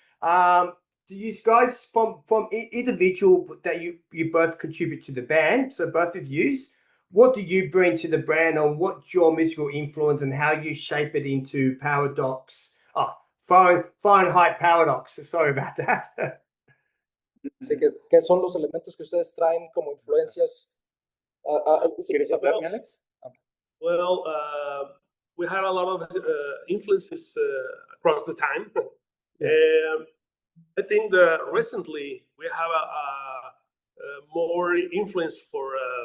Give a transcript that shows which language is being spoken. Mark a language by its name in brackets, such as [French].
[English] Do you guys from individual that you both contribute to the band, so both of you, what do you bring to the brand, or what's your musical influence and how you shape it into Paradox? Fahrenheit Paradox. Sorry about that. [Spanish] Sí, ¿qué son los elementos que ustedes traen como influencias? ¿Quieres hablar, Alex? [English] Well, we had a lot of influences across the time. I think that recently we have a more influence for